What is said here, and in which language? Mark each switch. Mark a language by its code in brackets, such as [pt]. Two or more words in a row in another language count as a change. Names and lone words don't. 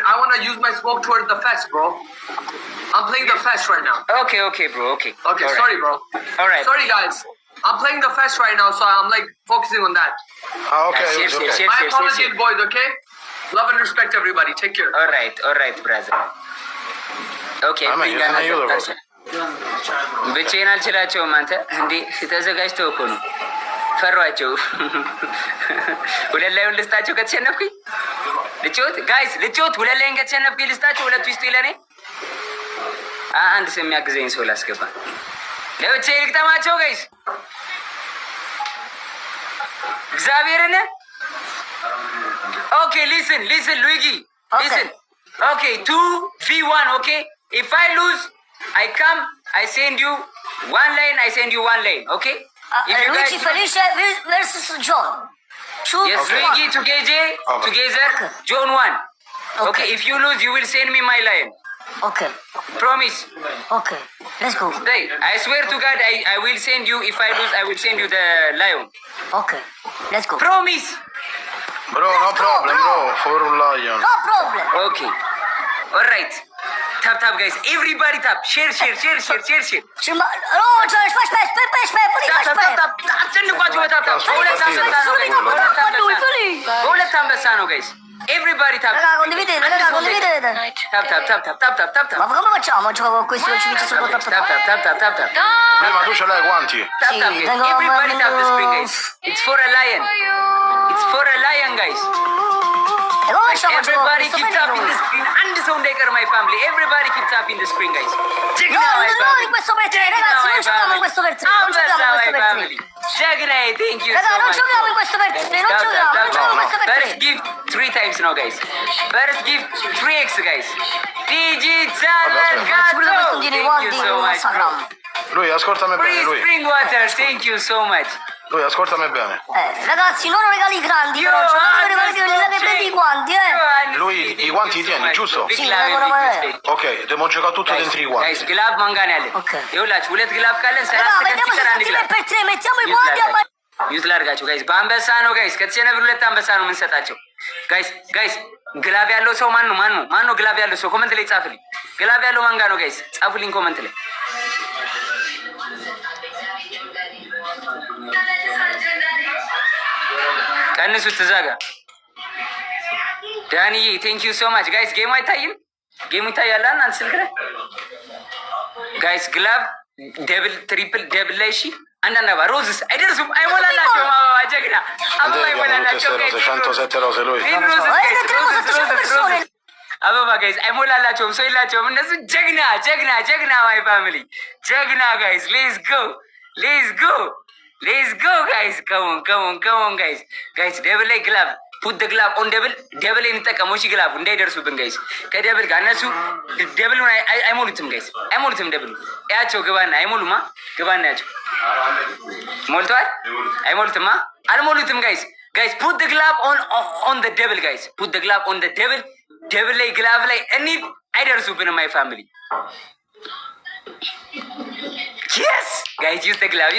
[en] I want to use my smoke towards the fest, bro. I'm playing the fest right now. Okay, bro, okay. Okay, All right. sorry, bro. All right. Sorry, guys. I'm playing the fest right now, so I'm like focusing on that. Ah, ok, Yes, Uzi, yes, ok. yes. My apologies, boys. Okay. Love and respect, everybody. Take care. All right, brother. Okay, [it] Ah, ma io [en] bring [it] sono io [en] another [it] dopo. [en] person. [am] ብቻዬን አልችላቸውም። አንተ እንዴ ተዘጋጅተው እኮ ነው። ፈሯቸው። ሁለት ላዩን ልስጣቸው ከተሸነፍኩኝ ልጮት ጋይስ ልጮት። ሁለት ላይን ከተሸነፍኩኝ ልስጣቸው። ሁለቱ ይስጡ ይለኔ። አንድ ሰው የሚያግዘኝ ሰው ላስገባ። ለብቻዬ ልግጠማቸው ጋይስ። [en] እግዚአብሔርን okay listen Luigi listen okay 2v1 okay if I lose I come, I send you 1 lane, I send you 1 lane, okay? If you Luigi guys... Felice versus John. Yes, Okay. Luigi to KJ, together, John 1. Okay, if you lose, you will send me my lion. Okay. Promise. Okay. Let's go. Hey, I swear to God, I will send you, if I lose, I will send you the lion. Okay. Let's go. Promise. Bro, no problem, bro. For un lion. No problem. Okay. Alright. Tap, guys. Everybody tap. Share. Şurada, George, baş, Tap. [am] አስጨንቋቸው በታፕ በሁለት አንበሳ ነው ጋይስ። [en] everybody tap [it] Raga, condividete. [en] ታፕ [it] Ma come facciamo a giocare con questi non ci vince solo tap. [en] ታፕ [it] Lui, ma tu ce l'hai i guanti? [en] Tap, [it] Sì, [en] guys. [it] tengo [en] Everybody [it] un- [en] tap the screen, guys. It's for a lion. It's for a lion, guys. [it] E come facciamo a giocare con [en] Everybody [it] questo [en] keep tapping the [it] pelino? [en] screen. [am] አንድ ሰው እንዳይቀር [en] my family. Everybody keep tapping the screen, guys. [it] No, non in questo per tre, ragazzi, non giochiamo in questo per tre. Non giochiamo in questo per tre. [en] Jagna, thank you [it] Raga, [en] so [it] non [en] much. [it] giochiamo in questo per tre, non giochiamo in questo per [en] First [it] tre. [en] give 3 times now, guys. First give 3x, guys. Digital [it] Sicuro questo [en] Mercato. [it] tiene i [en] Thank [it] guanti [en] you [it] in [en] so much, bro. Instagram. [it] Lui, ascoltami bene, [en] Free [it] lui. [en] spring water, thank you so much. [it] Lui, ascoltami bene. Ragazzi, non regali grandi, però, cioè, non regali quelli là che prendi i guanti, Lui i guanti tieni, giusto? Sì, vengono male. Ok, dobbiamo giocare tutto dentro i [en] Guys, [it] guanti. [am] ግላብ ማንጋን ያለን ኦኬ። ይኸውላችሁ ሁለት ግላብ ካለን [it] Raga, [am] 30 ሰከንድ [it] vediamo se [am] ሲቀር አንድ [it] sta [am] ግላብ [it] per tre, mettiamo i guanti a [am] ዩዝ ላድርጋችሁ ጋይስ። በአንበሳ ነው ጋይስ። ከተሸነፍን ሁለት አንበሳ ነው የምንሰጣቸው ጋይስ። ግላብ ያለው ሰው ማን ነው? ግላብ ያለው ሰው ኮመንት ላይ ጻፍልኝ። ግላብ ያለው ማንጋ ነው ጋይስ? ጻፉልኝ ኮመንት ላይ። ቀንሱት ትዛጋ። ዳንዬ [en] thank you so much guys። [am] ጌሙ አይታይም? ጌሙ ይታያል አንተ ስልክ ላይ ጋይስ። ግላብ [en] double triple double [am] ላይ እሺ። አንዳንድ አበባ ሮዝስ አይደርሱም፣ አይሞላላቸውም። አበባ ጀግና አበባ [it] Vedete, [am] አይሞላላቸው [it] queste rose, 107 rose, lui. [am] አበባ ጋይስ አይሞላላቸውም፣ ሰው የላቸውም እነሱ። ጀግና [en] my family [am] ጀግና ጋይስ። [en] let's go guys. come on guys [am] ደብል ላይ ግላብ [en] put glove on double [am] እንጠቀመው። እሺ ግላቡ እንዳይደርሱብን ጋይስ። ከደብል ጋር እነሱ ደብሉን አይሞሉትም ጋይስ፣ አይሞሉትም። ደብሉ ያቸው ግባና አይሞሉማ። ግባና ያቸው ሞልተዋል። አይሞሉትማ፣ አልሞሉትም ጋይስ። [en] put glove on double guys። put glove on double [am] ላይ ግላብ ላይ እንሂድ። አይደርሱብንም [en] my family። Yes, guys, use the glove.